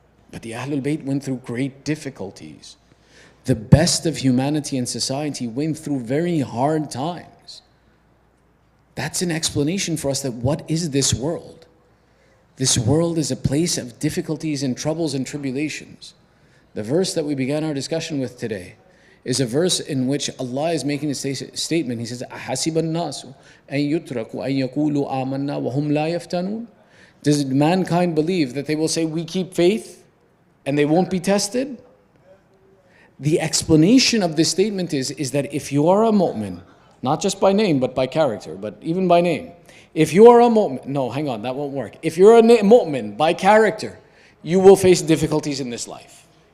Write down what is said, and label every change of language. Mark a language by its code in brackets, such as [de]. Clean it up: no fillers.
[en] But the Ahlul Bayt went through great difficulties. The best of humanity and society went through very hard times. That's an explanation for us that what is this world? This world is a place of difficulties and troubles and tribulations. The verse that we began our discussion with today is a verse in which Allah is making a statement. He says, [ar] أَحَسِبَ النَّاسُ أَن يُتْرَكُوا أَن يَقُولُوا آمَنَّا وَهُمْ لَا يَفْتَنُونَ. [en] Does mankind believe that they will say, we keep faith and they won't be tested? The explanation of this statement is that if you are a mu'min, not just by name, but by character, but even by name. If you are a mu'min, no, hang on, that won't work. If you're a mu'min by character, you will face difficulties in this life.